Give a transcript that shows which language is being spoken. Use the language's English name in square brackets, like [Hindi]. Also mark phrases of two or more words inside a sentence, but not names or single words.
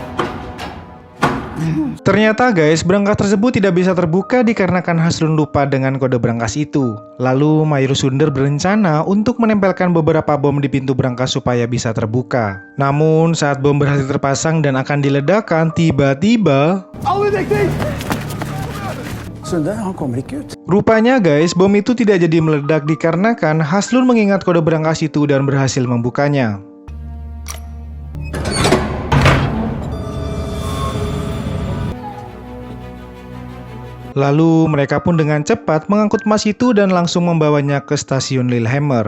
[Indonesian] Ternyata guys, berangkas tersebut tidak bisa terbuka dikarenakan Haslund lupa dengan kode berangkas itu. Lalu Mayor Sunder berencana untuk menempelkan beberapa bom di pintu berangkas supaya bisa terbuka. Namun saat bom berhasil terpasang dan akan diledakkan, tiba-tiba [Norwegian] Alle dekning! Sunde, han kommer ikke ut. [Indonesian] rupanya guys, bom itu tidak jadi meledak dikarenakan Haslund mengingat kode berangkas itu dan berhasil membukanya. Lalu mereka pun dengan cepat mengangkut emas itu dan langsung membawanya ke stasiun Lillehammer.